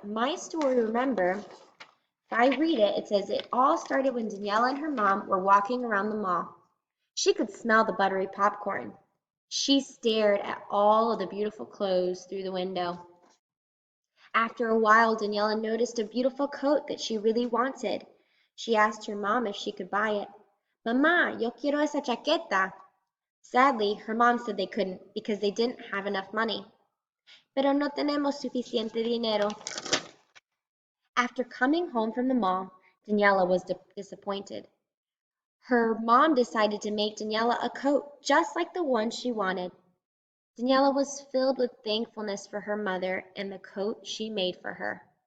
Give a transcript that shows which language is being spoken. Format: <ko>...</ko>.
<en>My story, remember, if I read it, it says, it all started when Daniela and her mom were walking around the mall. She could smell the buttery popcorn. She stared at all of the beautiful clothes through the window. After a while, Daniela noticed a beautiful coat that she really wanted. She asked her mom if she could buy it.</en> <es>Mamá, yo quiero esa chaqueta.</es> <en>Sadly, her mom said they couldn't because they didn't have enough money.</en> <es>Pero no tenemos suficiente dinero.</es> <en>After coming home from the mall, Daniela was disappointed. Her mom decided to make Daniela a coat just like the one she wanted. Daniela was filled with thankfulness for her mother and the coat she made for her.</en>